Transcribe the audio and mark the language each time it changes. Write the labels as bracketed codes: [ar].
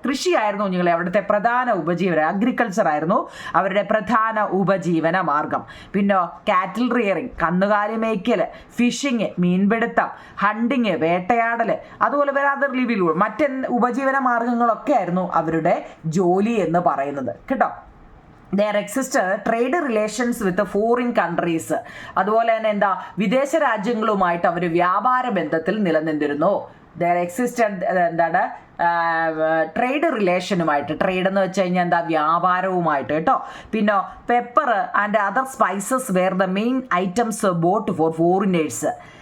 [ml] കൃഷിയായിരുന്നു നിങ്ങളെ അവിടുത്തെ പ്രധാന ഉപജീവനം. അഗ്രികൾച്ചർ ആയിരുന്നു അവരുടെ പ്രധാന ഉപജീവന മാർഗം. പിന്നെ കാറ്റിൽ റിയറിങ്, കന്നുകാലി മേയ്ക്കൽ, ഫിഷിങ്, മീൻപിടുത്തം, ഹണ്ടിങ്, വേട്ടയാടൽ, അതുപോലെ വേറെ അതർ ലിവ്ലിഹുഡ്, മറ്റ് ഉപജീവന മാർഗങ്ങളൊക്കെ ആയിരുന്നു അവരുടെ ജോലി എന്ന് പറയുന്നത് കേട്ടോ. [en] there existed trade relations with the foreign countries. [ml] അതുപോലെ തന്നെ എന്താ, വിദേശ രാജ്യങ്ങളുമായിട്ട് അവർ വ്യാപാര ബന്ധത്തിൽ നിലനിന്നിരുന്നു. [en] there existed [ml] എന്താണ്, ട്രേഡ് റിലേഷനുമായിട്ട്. ട്രേഡ് എന്ന് വെച്ച് കഴിഞ്ഞാൽ എന്താ, വ്യാപാരവുമായിട്ട് കേട്ടോ. പിന്നെ [en] Pepper and other spices were the main items bought for foreigners.